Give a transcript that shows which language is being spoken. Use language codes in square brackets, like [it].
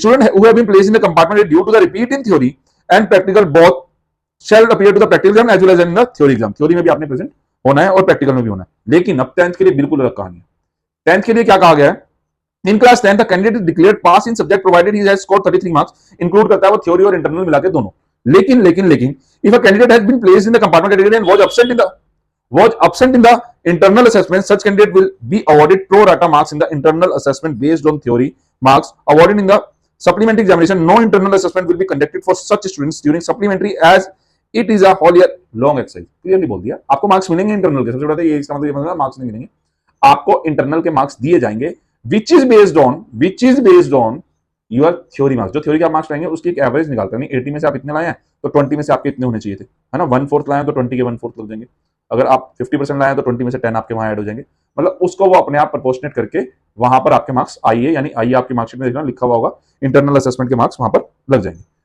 [en] Student who have been placed in the compartment due to the repeat in theory and practical both shall appear to the practical exam as well as in the theory exam. [hi] Theory में भी आपने present होना है और practical में भी होना है, लेकिन अब 10th के लिए बिल्कुल अलग कहानी है। 10th के लिए क्या कहा गया है, [en] in class 10 the candidate declared pass in subject provided he has scored 33 marks, [hi] include करता है वो थ्योरी और इंटरनल मिला के दोनों। [en] लेकिन if a candidate has been placed in the compartment category and was absent in the internal assessment, such candidate will be awarded pro rata marks in the internal assessment based on theory marks awarded in the supplementary examination. No internal assessment will be conducted for such students during supplementary as it is a whole year long exercise. [hi] Clearly बोल दिया, आपको marks मिलेंगे internal के, सबसे बड़ा ये इसका मतलब ये मार्क्स नहीं मिलेंगे, आपको इंटरनल के मार्क्स दिए जाएंगे [en] which is based on your theory marks। [hi] जो थ्योरी के आप मार्क्स लाएंगे उसकी एक एवरेज निकालते हैं, 80 में से आप इतने लाए हैं तो 20 में से आपके इतने होने चाहिए थे, है ना। 1/4 लाए तो 20 के 1/4 लग जाएंगे, अगर आप 50% लाए तो 20 में से 10 आपके वहां ऐड हो जाएंगे, मतलब उसको वो अपने आप प्रपोर्शनेट करके वहां पर आपके मार्क्स आइए, यानी आइए आपकी मार्कशीट में देखना लिखा हुआ होगा इंटरनल असेसमेंट के मार्क्स वहां पर लग जाएंगे।